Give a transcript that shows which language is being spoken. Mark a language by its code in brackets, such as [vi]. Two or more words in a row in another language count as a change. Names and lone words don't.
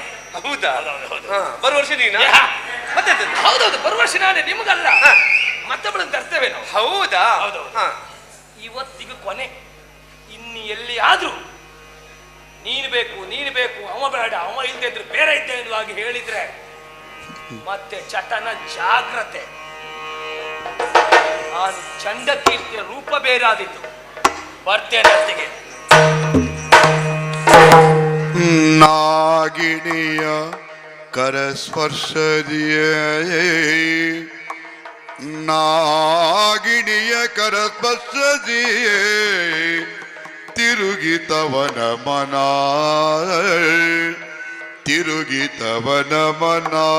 [kn] ಹೌದಾ? ಬರುವ ವರ್ಷ ನೀನ ಮತ್ತೆ? ಹೌದೌದು, ಬರುವ ವರ್ಷ ನಾನೇ. ನಿಮಗಲ್ಲ, ಮತ್ತೊಬ್ಬಳನ್ನು ತರ್ತೇವೆ ನಾವು. ಹೌದಾ? ಹೌದೌದು. ಇವತ್ತಿಗೆ ಕೊನೆ. ಇನ್ನು ಎಲ್ಲಿ ಆದ್ರೂ ನೀನು ಬೇಕು, ಅವ ಬೇಡ, ಅವ ಇಲ್ಲದೆ ಇದ್ರೆ ಬೇರೆ ಇದ್ದೆ ಎನ್ನುವಾಗಿ ಹೇಳಿದ್ರೆ ಮತ್ತೆ ಚಟನ ಜಾಗ್ರತೆ. ನಾನು ಚಂಡಕೀರ್ತಿಯ ರೂಪ ಬೇರಾದಿತ್ತು. ಬರ್ತೇನೆ ಅತ್ತಿಗೆ. ನಾಗಿಣಿಯ ಕರಸ್ಪರ್ಶದಿಯೇ, ನಾಗಿಣಿಯ ಕರಸ್ಪರ್ಶದಿಯೇ, ತಿರುಗಿತವನ ಮನ, ತಿರುಗಿತವನ ಮನ.